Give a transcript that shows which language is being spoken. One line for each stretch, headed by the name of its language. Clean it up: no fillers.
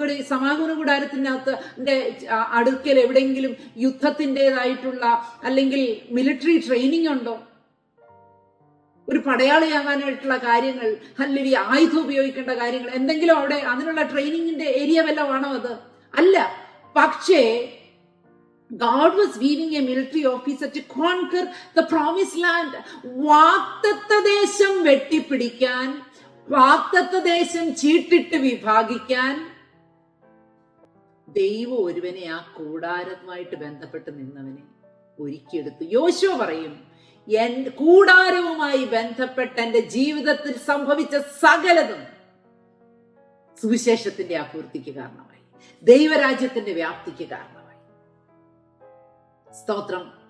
Malayalam: സമാഗമന കൂടാരത്തിനകത്ത് അടുക്കൽ എവിടെയെങ്കിലും യുദ്ധത്തിൻ്റെതായിട്ടുള്ള അല്ലെങ്കിൽ മിലിറ്ററി ട്രെയിനിങ് ഉണ്ടോ? ഒരു പടയാളിയാകാനായിട്ടുള്ള കാര്യങ്ങൾ, അല്ലെങ്കിൽ ആയുധം ഉപയോഗിക്കേണ്ട കാര്യങ്ങൾ, എന്തെങ്കിലും അവിടെ അതിനുള്ള ട്രെയിനിങ്ങിന്റെ ഏരിയ വല്ലതാണോ അത്? അല്ല. പക്ഷേ
English: God was weaving a military officer to conquer the promised land.
Malayalam: വാഗ്ദത്ത ദേശം വെട്ടിപ്പിടിക്കാൻ, വാഗ്ദത്ത ദേശം ചീട്ടിട്ട് വിഭാഗിക്കാൻ ദൈവം ഒരുവനെ, ആ കൂടാരവുമായിട്ട് ബന്ധപ്പെട്ട് നിന്നവനെ ഒരുക്കിയെടുത്തു. യോശുവ പറയും, കൂടാരവുമായി ബന്ധപ്പെട്ട് എന്റെ ജീവിതത്തിൽ സംഭവിച്ച സകലതും സുവിശേഷത്തിന്റെ അപൂർത്തിക്ക് കാരണമായി, ദൈവരാജ്യത്തിന്റെ വ്യാപ്തിക്ക് കാരണമായി. സ്തോത്രം.